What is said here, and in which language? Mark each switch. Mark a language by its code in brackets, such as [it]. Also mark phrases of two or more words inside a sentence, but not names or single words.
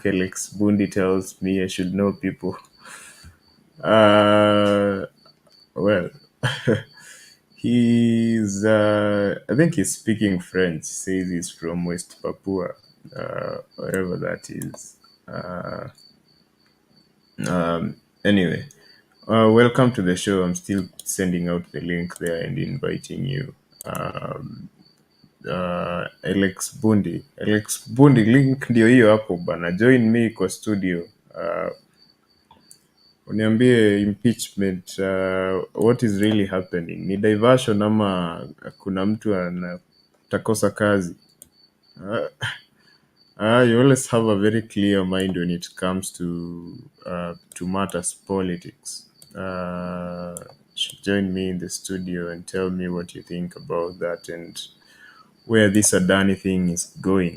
[en] Alex Bundi tells me I should know people. Well, he's I think he's speaking French. Says he's from West Papua, wherever that is. Anyway, welcome to the show. I'm still sending out the link there and inviting you. [sw] Alex Bundi, link ndio hiyo hapo bana. [en] Join me [sw] kwa studio. [en] Uniambie impeachment, what is really happening? [sw] Ni diversion ama kuna mtu anatakosa kazi? [en] You always have a very clear mind when it comes to matters politics. Join me in the studio and tell me what you think about that and where this Adani thing is going.